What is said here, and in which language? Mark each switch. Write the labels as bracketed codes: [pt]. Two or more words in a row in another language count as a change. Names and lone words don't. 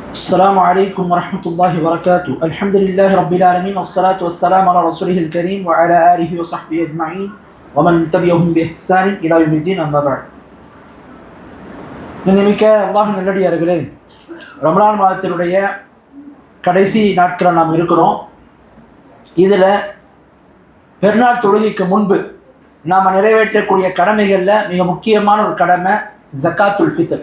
[ar] السلام عليكم ورحمة الله وبركاته. الحمد لله رب العالمين والصلاة والسلام على رسوله الكريم وعلى آله وصحبه أجمعين ومن تبعهم بإحسان إلى يوم الدين. أما بعد. [ta] நினைமிக்க அல்லாஹ்வின் நல்லடியார்களே, ரமலான் மாதத்தினுடைய கடைசி நாட்களில் நாம் இருக்கிறோம். இதில் பெருநாள் தொழுகைக்கு முன்பு நாம் நிறைவேற்றக்கூடிய கடமைகளில் மிக முக்கியமான ஒரு கடமை [ar] زكاة الفطر.